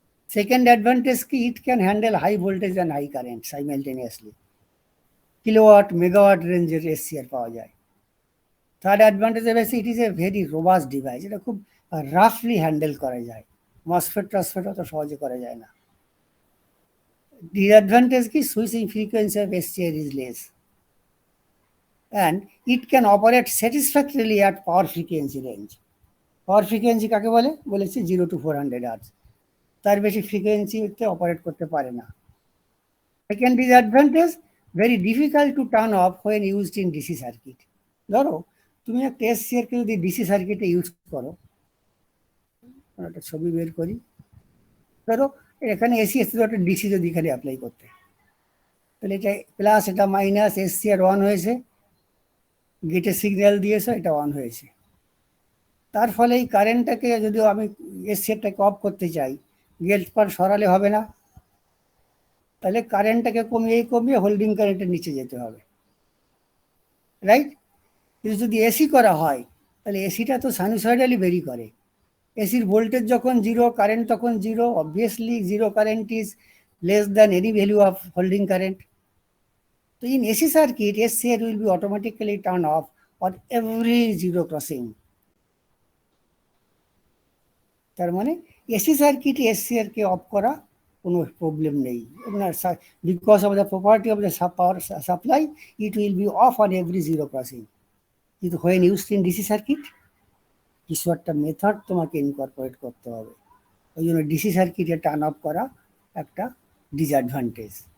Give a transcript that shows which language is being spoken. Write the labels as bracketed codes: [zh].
[en] second advantage কি, it can handle high voltage and high current simultaneously, [bn] kilowatt megawatt রেঞ্জের SCR পাওয়া যায়। Third advantage হচ্ছে [en] it is a very robust device, [bn] এটা খুব রাফলি handle করা যায়, মসফেট টসফেট অত সহজে করা যায় না। [en] Disadvantage কি, switching frequency of SCR is less and it can operate satisfactorily at power frequency range. [bn] Power frequency কাকে বলে, বলেছি 0 to 400 Hz, তার বেশি ফ্রিকোয়েন্সিতে অপারেট করতে পারে না। [en] Second disadvantage, very difficult to turn off when used in DC circuit. [bn] ধরো তুমি একটা এসসিআরকে যদি ডিসি সার্কিটে ইউজ করো, একটা ছবি বের করি, ধরো এখানে এসি এসে একটা ডিসি যদি এখানে অ্যাপ্লাই করতে, তাহলে এটা প্লাস এটা মাইনাস, এসসিআর অন হয়েছে, গেটে সিগন্যাল দিয়েছে, এটা অন হয়েছে। তার ফলে এই কারেন্টটাকে যদি আমি এসসিআরটাকে অফ করতে চাই, গেট পার সরালে হবে না, তাহলে কারেন্টটাকে কমিয়ে হোল্ডিং কারেন্টের নিচে যেতে হবে, রাইট? কিন্তু যদি এসি করা হয়, তাহলে এসিটা তো সাইনুসয়েডালি ভেরি করে। এসির ভোল্টেজ যখন 0, কারেন্ট তখন 0, [en] Obviously 0 current is less than any value of holding current. So in AC circuit, SCR will be automatically turned off on every zero crossing. [bn] তার মানে AC circuit SCR K of করা কোনো problem নেই, [en] Because of the property of the power supply it will be off on every zero crossing. [bn] কিন্তু [en] when used in DC circuit [bn] কিছু একটা method তোমাকে incorporate করতে হবে, ওই জন্য ডিসি সার্কিটে টার্ন অফ করা একটা ডিসঅ্যাডভান্টেজ।